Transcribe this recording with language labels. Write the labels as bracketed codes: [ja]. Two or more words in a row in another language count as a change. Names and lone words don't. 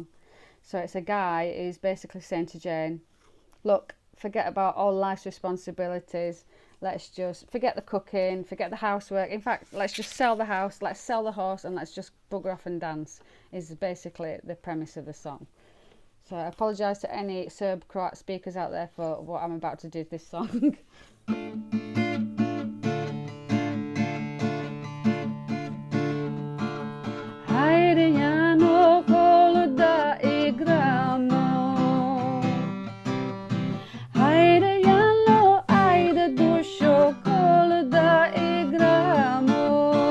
[en] So it's a guy who's basically saying to Jane, look, forget about all life's responsibilities. Let's just forget the cooking, forget the housework. In fact, let's just sell the house, let's sell the horse, and let's just bugger off and dance, is basically the premise of the song. So I apologise to any Serb-Croat speakers out there for what I'm about to do to this song. [sr] Ajde Jano, kolo da igramo. Ajde Jano, ajde dušo, kolo da igramo.